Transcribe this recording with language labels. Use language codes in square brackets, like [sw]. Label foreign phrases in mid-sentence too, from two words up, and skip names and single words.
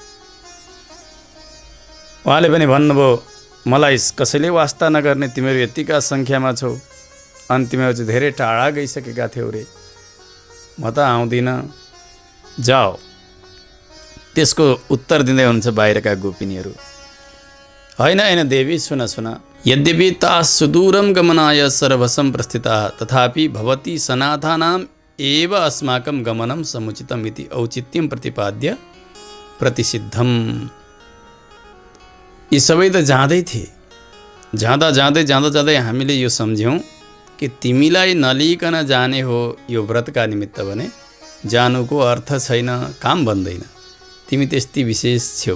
[ne] उहाँले पनि भन्नुभयो, मलाई कसैले वास्ता नगर्ने, तिमीहरू यतिका सङ्ख्यामा छौ अनि तिमीहरू चाहिँ धेरै टाढा गइसकेका थियौ रे, म त आउँदिनँ, जाओ। त्यसको उत्तर दिँदै हुनुहुन्छ बाहिरका गोपिनीहरू, होइन होइन देवी सुन सुन, [sa] यद्यपि ता सुदूरम गमनाय सर्वसं प्रस्थिता तथापि भवती सनाथानाम एव अस्माकं गमनं समुचितम इति औचित्यं प्रतिपाद्य प्रतिसिद्धम। [ne] यी सबै त जाँदै थिए, जाँदै हामीले यो सम्झ्यौँ कि तिमीलाई नलिकन जाने हो यो व्रतका निमित्त भने जानुको अर्थ छैन, काम बन्दैन, तिमी त्यस्ती विशेष छेउ।